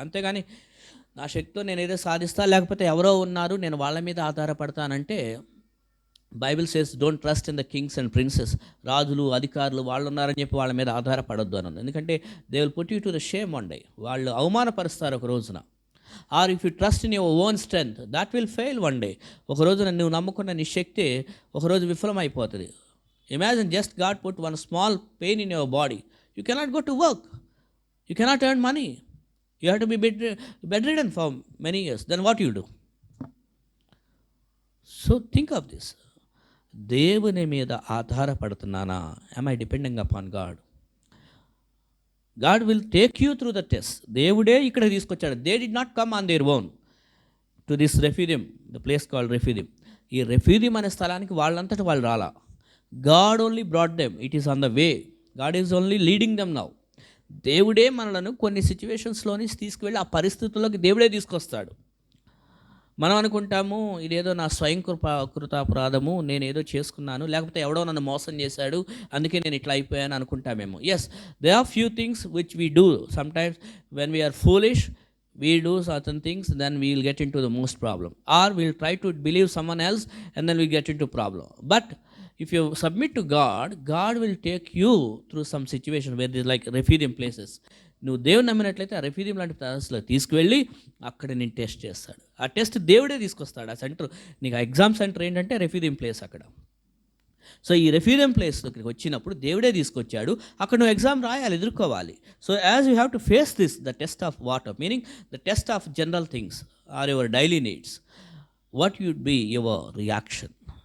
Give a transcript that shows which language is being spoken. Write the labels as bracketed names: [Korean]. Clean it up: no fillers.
[Telugu] అంతేగాని నా శక్తితో నేను ఏదో సాధిస్తా, లేకపోతే ఎవరో ఉన్నారు నేను వాళ్ళ మీద ఆధారపడతానంటే, [English] Bible says don't trust in the kings and princes. [Telugu] రాజులు, అధికారులు వాళ్ళు ఉన్నారని చెప్పి వాళ్ళ మీద ఆధారపడొద్దు అని ఉంది. ఎందుకంటే [English] They will put you to the shame one day. [Telugu] వాళ్ళు అవమానపరుస్తారు ఒక రోజున. [English] Or if you trust in your own strength that will fail one day. [Telugu] ఒక రోజున నువ్వు నమ్ముకున్న నీ శక్తి ఒకరోజు విఫలమైపోతుంది. [English] Imagine just God put one small pain in your body. You cannot go to work. You cannot earn money. You have to be bedridden for many years. Then what you do? So think of this. [Telugu] దేవుని మీద ఆధారపడుతున్నానా? [English] Am I depending upon God? God will take you through the test. [Telugu] దేవుడే ఇక్కడ తీసుకొచ్చాడు. [English] They did not come on their own to this Rephidim, the place called Rephidim. [Telugu] ఈ రెఫీదిం అనే స్థలానికి వాళ్ళంతటా వాళ్ళు రాలా. [English] God only brought them. It is on the way. God is only leading them now. [Telugu] దేవుడే మనలను కొన్ని సిచ్యువేషన్స్లోని తీసుకువెళ్ళి ఆ పరిస్థితుల్లోకి దేవుడే తీసుకొస్తాడు. మనం అనుకుంటాము ఇదేదో నా స్వయం కృతాపరాధము, నేనేదో చేసుకున్నాను, లేకపోతే ఎవడో నన్ను మోసం చేశాడు అందుకే నేను ఇట్లా అయిపోయాను అనుకుంటామేమో. [English] Yes, they are few things which we do sometimes when we are foolish. We do certain things, then we will get into the most problem, or we will try to believe someone else and then we get into problem. But if you submit to God, God will take you through some situation where there is like Rephidim places. [Telugu] నువ్వు దేవుని నమ్మినట్లయితే ఆ రెఫీదిం లాంటి ప్లేస్లో తీసుకువెళ్ళి అక్కడ నేను test చేస్తాడు. ఆ టెస్ట్ దేవుడే తీసుకొస్తాడు. ఆ సెంటర్, నీకు ఆ ఎగ్జామ్ సెంటర్ ఏంటంటే రెఫీదిం ప్లేస్ అక్కడ. సో ఈ రెఫ్యూజియం ప్లేస్ దగ్గరికి వచ్చినప్పుడు దేవుడే తీసుకొచ్చాడు. అక్కడ నువ్వు ఎగ్జామ్ రాయాలి, ఎదుర్కోవాలి. [English] So as you have to face this, the test of water, meaning the test of general things or your daily needs, what you'd be your reaction?